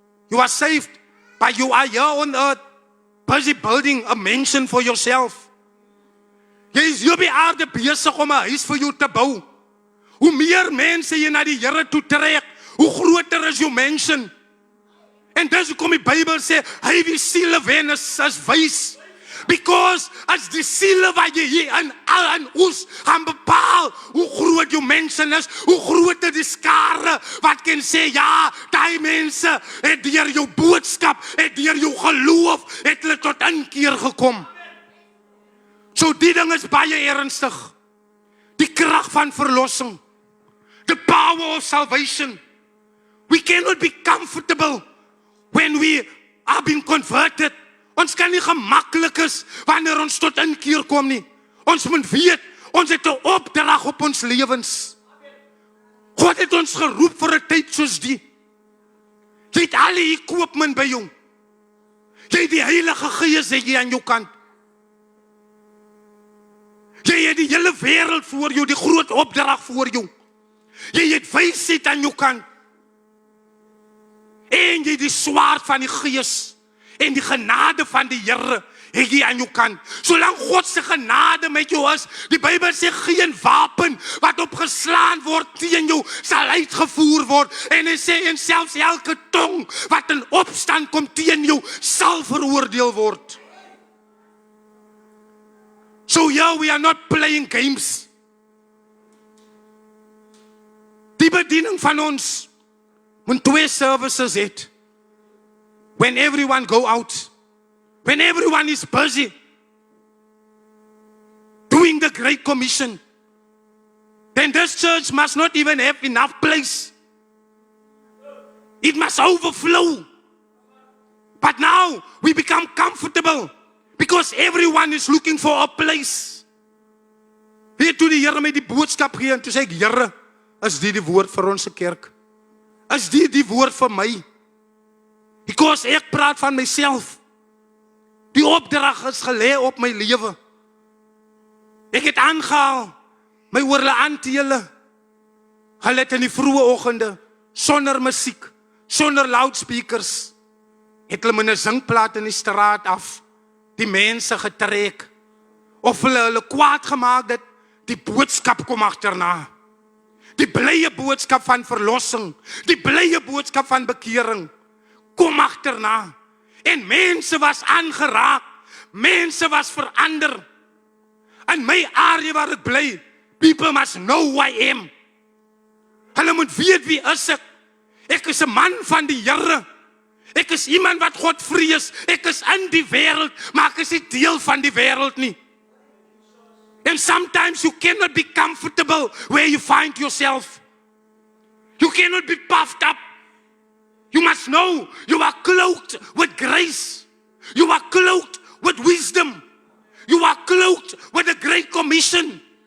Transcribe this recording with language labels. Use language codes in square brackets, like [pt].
[en] You are saved, but you are here on earth busy building a mansion for yourself. [af] Jy is hier by aarde besig om 'n huis vir jou te bou. Hoe meer mense jy na die Here toe trek, hoe groter is jou mansion. En dis hoekom die Bybel sê hy wie siele wen is wys. [en] Because as [af] die siele wat jy hier in ons gaan bepaal hoe groot jou mense is, hoe groot die skare wat kan sê ja, die mense het deur jou boodskap, het deur jou geloof, het hulle tot inkeer gekom. So die ding is baie ernstig. Die krag van verlossing. [en] The power of salvation. We cannot be comfortable when we are being converted. [af] Ons kan nie gemaklik is wanneer ons tot inkeer kom nie. Ons moet weet, ons het 'n opdrag op ons lewens. God het ons geroep vir 'n tyd soos die. Jy het al die equipment by jou. Jy het die Heilige Gees hier aan jou kant. Jy het die hele wêreld voor jou, die groot opdrag voor jou. Jy het wysheid aan jou kant. En jy het die swaard van die Gees. En die genade van die Here het jy aan jou kant. Solank God se genade met jou is, die Bybel sê geen wapen wat opgeslaan word teen jou sal uitgevoer word. En hy sê en selfs elke tong wat in opstand kom teen jou sal veroordeel word. [en] So yeah, we are not playing games. [af] Die bediening van ons moet 2 services het. [en] When everyone go out, when everyone is busy doing the Great Commission, then this church must not even have enough place. It must overflow. But now we become comfortable because everyone is looking for a place. [af] Weet toe die Here met die boodskap gee en toe sê ek, Here, is die woord vir ons kerk? Is die woord vir my? [en] Because [af] ek praat van myself. Die opdrag is gelê op my lewe. Ek het aangehaal my oorle aan te julle. Hulle het in die vroeë oggende sonder musiek, sonder loudspeakers, het hulle met 'n singplaat in die straat af die mense getrek. Of hulle kwaad gemaak dat die boodskap kom agterna. Die blye boodskap van verlossing, die blye boodskap van bekering kom agterna. En mense was aangeraak, mense was verander. [en] In my area [af] waar ek bly, [en] people must know who I am. [af] Hulle moet weet wie is ek. Ek is 'n man van die Here. Ek is iemand wat God vrees. Ek is in die wêreld, maar ek is nie deel van die wêreld nie. [en] And sometimes you cannot be comfortable where you find yourself. You cannot be puffed up. You must know you are cloaked with grace. You are cloaked with wisdom. You are cloaked with the Great Commission.